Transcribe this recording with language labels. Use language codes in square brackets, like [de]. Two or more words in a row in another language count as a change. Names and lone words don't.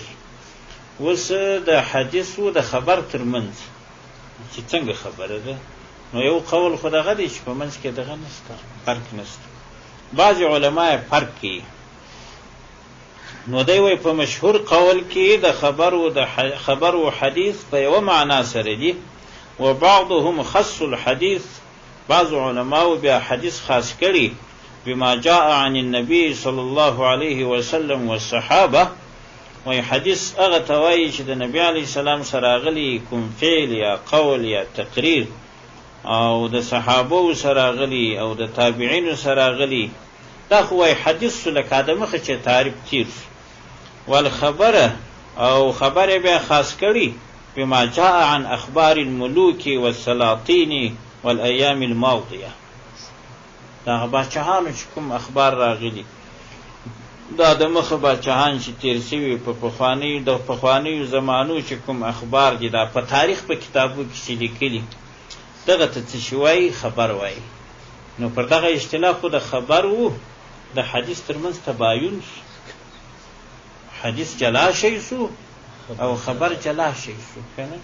[ps] اوس د حدیث او د خبر ترمنځ چې څنګه خبره ده، نو یو قول خو دغه دی چې په منځ کې دغه نستا، فرق نستا. بعض علما فرق کوي، نو دی وی په مشهور قول کې د خبر او حدیث په یو معنا سره دي. [ar] و بعضهم خص الحديث، [ps] بعض علماء بیا حدیث خاص کړي [ar] بما جاء عن النبي صلى الله عليه وسلم والصحابه. [ps] وی حدیث هغه توایي چې د نبی علیه السلام سره غلي کوم فعل یا قول یا تقریر، او د صحابه سره غلي او د تابعین سره غلي، دا خو وی حدیث لکه د مخه چې تعریف تیر. [ar] والخبر [ps] او خبر به خاص کړي [ar] بما جاء عن اخبار الملوك والسلاطين والايام الماضيه. [ps] دا بچهانو چې کوم اخبار راغلي، دا د مخه بچهان چې تیر شوي په پخوانیو زمانو چې کوم اخبار دي، دا په تاریخ په کتابو کې چې لیکلي، دغه ته څه شی وایي؟ خبر وایي. نو پر دغه اصطلاح خو د خبر و د حدیث ترمنځ تباین شو، حدیث جلا شي سو او خبر جلا شي سو، کنه؟